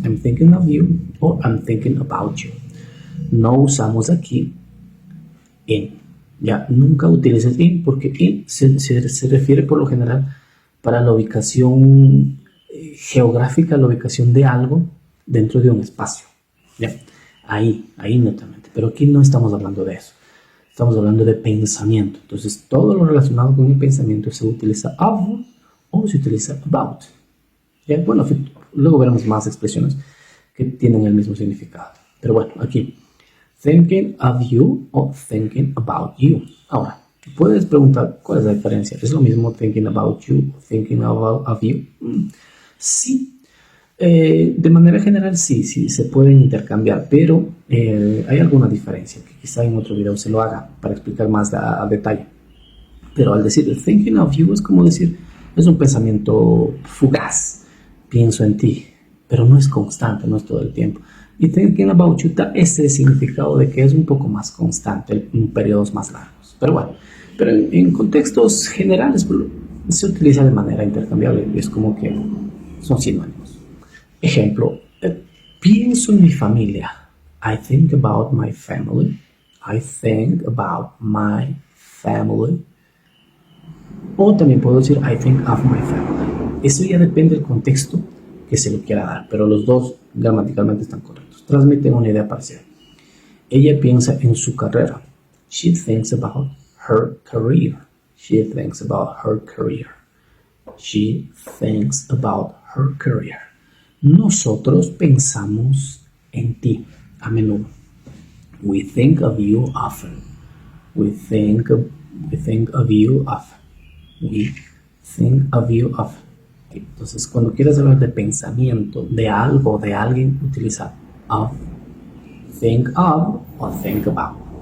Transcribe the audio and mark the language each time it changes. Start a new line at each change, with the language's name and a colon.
English: I'm thinking of you o I'm thinking about you.
Spanish: No usamos aquí in. Ya, nunca utilices in porque in se refiere por lo general para la ubicación geográfica, la ubicación de algo dentro de un espacio. Ya, ahí netamente. Pero aquí no estamos hablando de eso. Estamos hablando de pensamiento. Entonces, todo lo relacionado con el pensamiento se utiliza of o se utiliza about. ¿Ya? Bueno, luego veremos más expresiones que tienen el mismo significado. Pero bueno, aquí,
English: thinking of you
Spanish: o
English: thinking about you.
Spanish: Ahora, puedes preguntar cuál es la diferencia. ¿Es lo mismo
English: thinking about you
Spanish: o
English: thinking of you?
Spanish: Sí. De manera general sí, se pueden intercambiar, pero hay alguna diferencia que quizá en otro video se lo haga para explicar más a detalle. Pero al decir
English: thinking of you
Spanish: es como decir, es un pensamiento fugaz, pienso en ti, pero no es constante, no es todo el tiempo. Y
English: thinking about you
Spanish: da ese significado de que es un poco más constante en periodos más largos. Pero bueno, en contextos generales se utiliza de manera intercambiable, es como que son sinónimos. Ejemplo, pienso en mi familia.
English: I think about my family. I think about my family.
Spanish: O también puedo decir
English: I think of my family.
Spanish: Eso ya depende del contexto que se lo quiera dar, pero los dos gramaticalmente están correctos. Transmiten una idea parcial. Ella piensa en su carrera.
English: She thinks about her career. She thinks about her career. She thinks about her career.
Spanish: Nosotros pensamos en ti a menudo.
English: We think of you often. We think of you often. We think of you often.
Spanish: Entonces, cuando quieras hablar de pensamiento, de algo, de alguien, utiliza of, think of o think about.